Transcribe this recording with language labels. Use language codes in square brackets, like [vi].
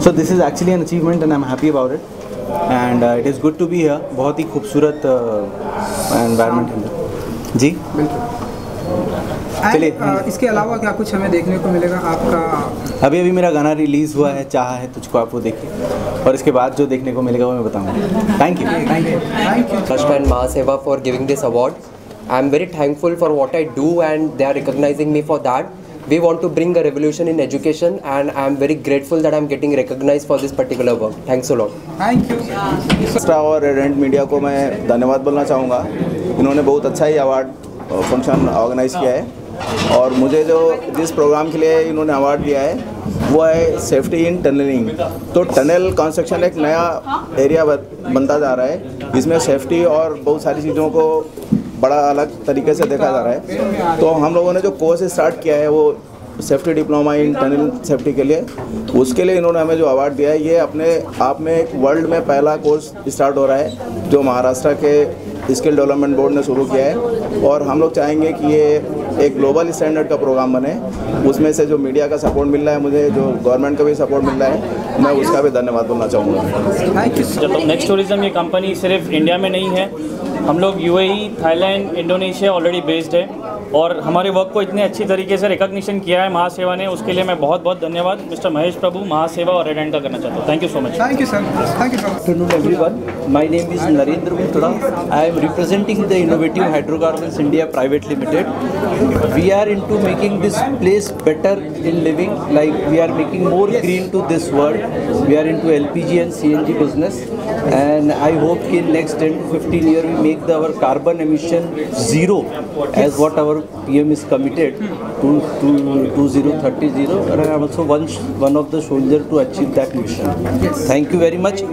[en] So this is actually an achievement and I am happy about it and it is good to be here. [hi] बहुत ही खूबसूरत environment है जी। चलिए, इसके अलावा क्या कुछ हमें देखने को मिलेगा आपका? अभी मेरा गाना रिलीज़ हुआ है, चाहा है तुझको, आप वो देखिए और इसके बाद जो देखने को मिलेगा वो मैं बताऊंगा। [en] Thank you. Trust and Mahaseva for giving this award. I am very thankful for what I do and they are recognizing me for that. We want to bring a revolution in education and I am very grateful that I am getting recognized for this particular work. Thanks a lot. Thank you. [hi] Extra और radiant media को मैं धन्यवाद बोलना चाहूँगा। इन्होंने बहुत अच्छा ही award function organise किया है और मुझे जो जिस प्रोग्राम के लिए इन्होंने अवार्ड दिया है वो है सेफ्टी इन टनलिंग। तो टनल कंस्ट्रक्शन एक नया एरिया बनता जा रहा है, जिसमें सेफ्टी और बहुत सारी चीज़ों को बड़ा अलग तरीके से देखा जा रहा है। तो हम लोगों ने जो कोर्स स्टार्ट किया है वो safety diploma in tunnel safety के लिए, उसके लिए इन्होंने हमें जो अवार्ड दिया है, ये अपने आप में एक वर्ल्ड में पहला कोर्स स्टार्ट हो रहा है जो महाराष्ट्र के स्किल डेवलपमेंट बोर्ड ने शुरू किया है। और हम लोग चाहेंगे कि ये एक ग्लोबल स्टैंडर्ड का प्रोग्राम बने। उसमें से जो मीडिया का सपोर्ट मिल रहा है मुझे, जो गवर्नमेंट का भी सपोर्ट मिल रहा है, मैं उसका भी धन्यवाद बोलना चाहूँगा। नेक्स्ट टूरिज्म ये कंपनी सिर्फ इंडिया में नहीं है, हम लोग UAE, Thailand, Indonesia already based है और हमारे वर्क को इतने अच्छी तरीके से रिकॉग्निशन किया है महासेवा ने, उसके लिए मैं बहुत बहुत धन्यवाद मिस्टर महेश प्रभु, महासेवा और रेड हैंड का करना चाहता हूँ। [en] Thank you so much. Thank you sir. Thank you sir. Good afternoon everyone. My name is Narendra Mitra. I am representing the Innovative Hydrocarbons India Private Limited. We are into making this place better in living, like we are making more green to this world. We are into LPG and CNG business and I hope in next 10 to 15 years we make our carbon emission zero as what our PM is committed to 2030 and I am also one of the soldier to achieve that mission. Thank you very much.